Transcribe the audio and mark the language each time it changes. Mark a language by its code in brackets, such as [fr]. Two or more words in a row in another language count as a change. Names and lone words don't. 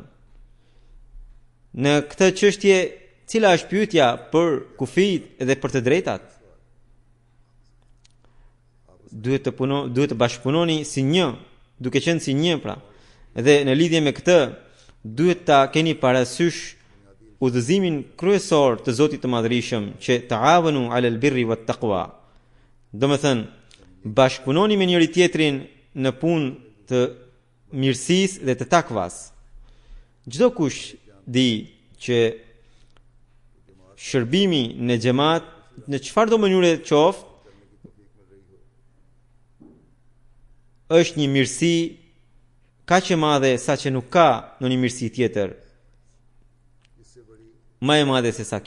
[sq] Në këtë çështje, cila është pyetja për kufijt dhe për të drejtat? Duhet të bashkëpunoni si një, duke qenë si një pra. Dhe në lidhje me këtë, duhet ta keni parasysh udhëzimin kryesor të Zotit të Madhërisëm që [ar] تعاونوا على البر والتقوى. [sq] Domethënë, bashkëpunoni me njëri tjetrin në punë të mirësisë dhe të takvas. Çdo kush di që shërbimi në xhamat në çfarëdo mënyre qoftë është një mirësi kaq e madhe sa që nuk ka ndonjë mirësi tjetër më e madhe se sa kjo.